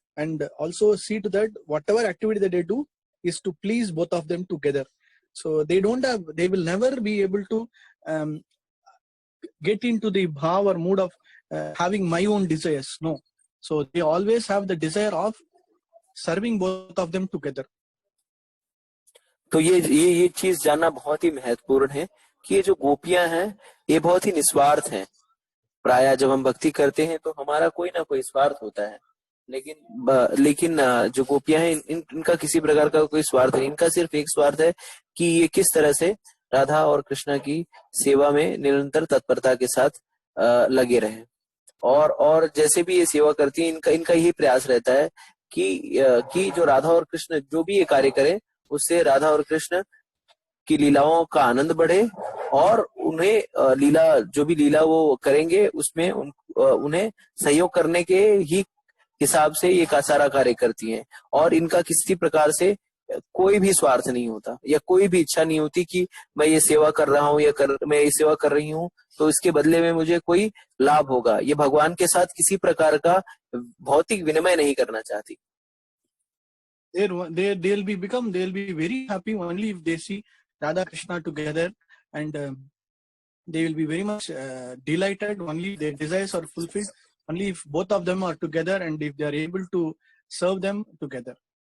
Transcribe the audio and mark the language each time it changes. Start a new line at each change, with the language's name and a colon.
English: and also see to that whatever activity that they do is to please both of them together. So they will never be able to get into the bhav or mood of having my own desires. No. So they always have the desire of serving both of them together.
Hindi: तो ये चीज जानना बहुत ही महत्वपूर्ण है कि ये जो गोपियां हैं ये बहुत ही निस्वार्थ हैं। प्रायः जब हम भक्ति करते हैं तो हमारा कोई ना कोई स्वार्थ होता है, लेकिन जो गोपियां हैं इनका किसी प्रकार का कोई स्वार्थ नहीं। इनका सिर्फ एक स्वार्थ है कि ये किस तरह से राधा और कृष्णा की सेवा में निरंतर तत्परता के साथ लगे रहें। और जैसे भी ये सेवा करती है इनका यही प्रयास रहता है कि जो राधा और कृष्ण जो भी ये कार्य करें उससे राधा और कृष्ण की लीलाओं का आनंद बढ़े और उन्हें जो भी लीला वो करेंगे उसमें उन्हें सहयोग करने के ही हिसाब से ये सारा कार्य करती हैं। और इनका किसी प्रकार से कोई भी स्वार्थ नहीं होता या कोई भी इच्छा नहीं होती कि मैं ये सेवा कर रहा हूँ मैं ये सेवा कर रही हूँ तो इसके बदले में मुझे कोई लाभ होगा। ये भगवान के साथ किसी प्रकार का भौतिक विनिमय नहीं करना चाहती।
English: They'll be very happy only if they see Radha Krishna together, and they will be very much delighted only if their desires are fulfilled, only if both of them are together and if they are able to serve them together.